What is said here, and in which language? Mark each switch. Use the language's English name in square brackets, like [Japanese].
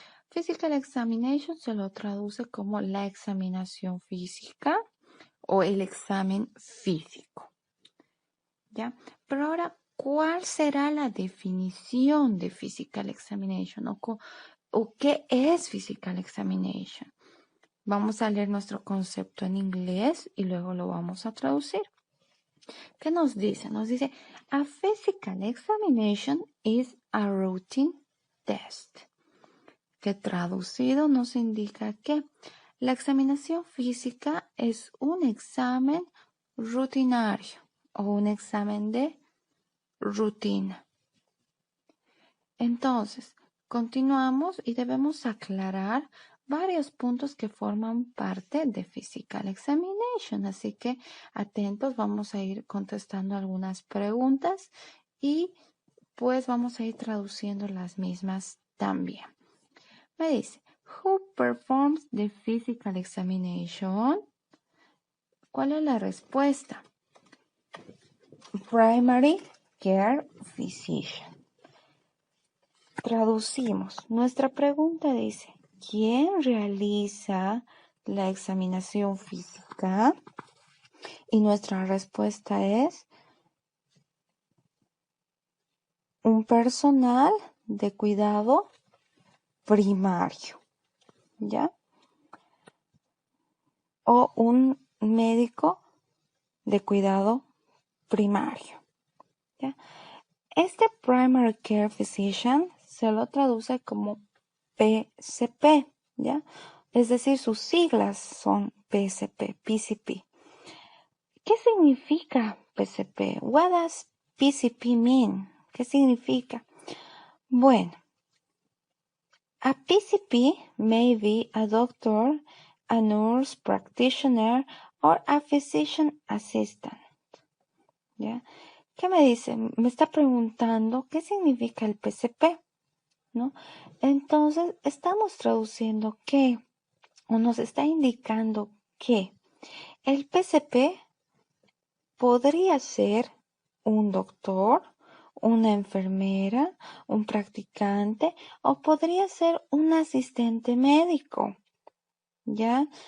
[Spanish] Physical Examination se lo traduce como la examinación física o el examen físico. ¿Ya? Pero ahora, ¿cuál será la definición de Physical Examination o qué es Physical Examination? Vamos a leer nuestro concepto en inglés y luego lo vamos a traducir. ¿Qué nos dice? Nos dice, [English] a physical examination is a routine test. [Spanish] Que traducido nos indica que la examinación física es un examen rutinario o un examen de rutina. Entonces, continuamos y debemos aclarar varios puntos que forman parte de Physical Examination. Así que atentos, vamos a ir contestando algunas preguntas y pues vamos a ir traduciendo las mismas también. Me dice, [English] who performs the Physical Examination? [Spanish] ¿Cuál es la respuesta? [English] Primary Care Physician. [Spanish] Traducimos. Nuestra pregunta dice, ¿quién realiza la examinación física? Y nuestra respuesta es un personal de cuidado primario, ¿ya? O un médico de cuidado primario, ¿ya? Este Primary Care Physician se lo traduce como PCP, ¿ya? Es decir, sus siglas son PCP. ¿Qué significa PCP? [English] What does PCP mean? [Spanish] ¿Qué significa? Bueno, [English] a PCP may be a doctor, a nurse practitioner, or a physician assistant. [Spanish] ¿Ya? ¿Qué me dice? Me está preguntando qué significa el PCP, ¿no? Entonces, estamos traduciendo que, o nos está indicando que el PCP podría ser un doctor, una enfermera, un practicante o podría ser un asistente médico, ¿ya?